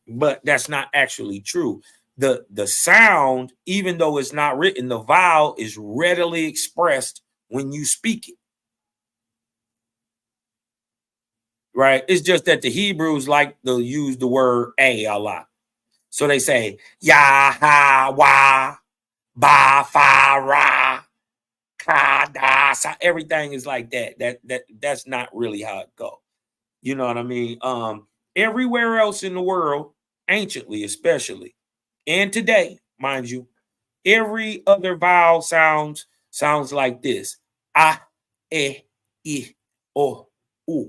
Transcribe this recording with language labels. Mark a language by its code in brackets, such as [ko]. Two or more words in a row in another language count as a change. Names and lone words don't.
[en] But that's not actually true. The sound, even though it's not written, the vowel is readily expressed when you speak it. Right? It's just that the Hebrews like to use the word a lot. So they say ya ha wa ba fa ra ka da sa. Everything is like that. That's not really how it goes. You know what I mean? Everywhere else in the world, anciently especially, and today, mind you, every other vowel sounds like this: a, e, I, o, u.